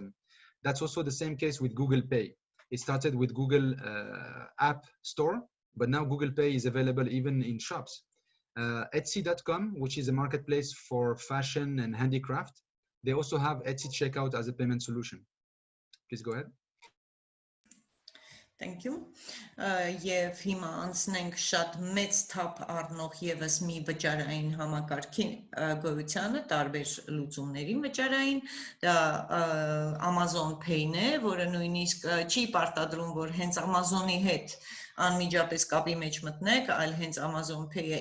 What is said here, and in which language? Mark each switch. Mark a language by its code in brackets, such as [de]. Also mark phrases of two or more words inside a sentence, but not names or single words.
[en] That's also the same case with Google Pay. It started with Google App Store, but now Google Pay is available even in shops. Etsy.com, which is a marketplace for fashion and handicraft, they also have Etsy checkout as a payment solution. Please go ahead. Thank you. [hy] Եվ հիմա անցնենք շատ մեծ թափ առնող եւս մի վճարային համակարգի գոյությանը, տարբեր լուծումների վճարային, դա Amazon Pay-ն է, որը նույնիսկ չի պարտադրում, որ հենց Amazon-ի հետ անմիջապես կապի մեջ մտնեք, այլ հենց Amazon Pay-ը